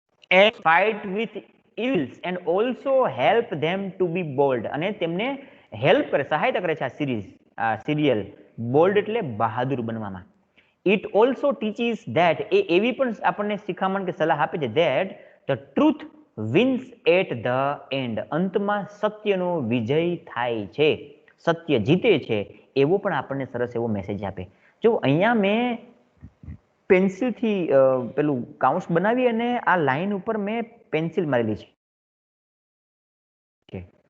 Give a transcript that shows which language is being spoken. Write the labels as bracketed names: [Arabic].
[English] and fight with evils and also help them to be bold. [Gujarati] અને તેમને help કરે, સહાયતા કરે છે આ સિરિયલ. બોલ્ડ એટલે બહાદુર બનવામાં. [English] It also teaches that [Gujarati] એવી પણ આપણને શિખામણ કે સલાહ આપે છે [English] that the truth wins at the end. [Gujarati] અંતમાં સત્યનો વિજય થાય છે, સત્ય જીતે છે, એવો પણ આપણને સરસ એવો મેસેજ આપે. જો અહીંયા મેં પેન્સિલથી પેલું કાઉન્સ બનાવી અને આ લાઈન ઉપર મેં પેન્સિલ મારેલી છે.